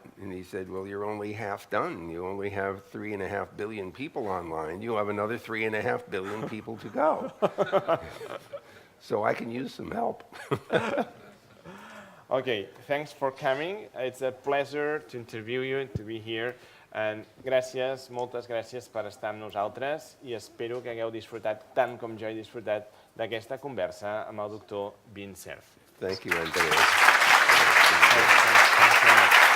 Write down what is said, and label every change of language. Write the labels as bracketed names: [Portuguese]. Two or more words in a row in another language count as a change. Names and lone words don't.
[English] And he said, well, you're only half done. You only have 3.5 billion people online. You have another 3.5 billion people to go. So I can use some help. Okay, thanks for coming. It's a pleasure to interview you and to be here. [Catalan] And gràcies, moltes gràcies per estar amb nosaltres i espero que hagueu disfrutat tant com jo he disfrutat d'aquesta conversa amb el doctor Vint Cerf. [English] Thank you, Andreu. Thanks so much.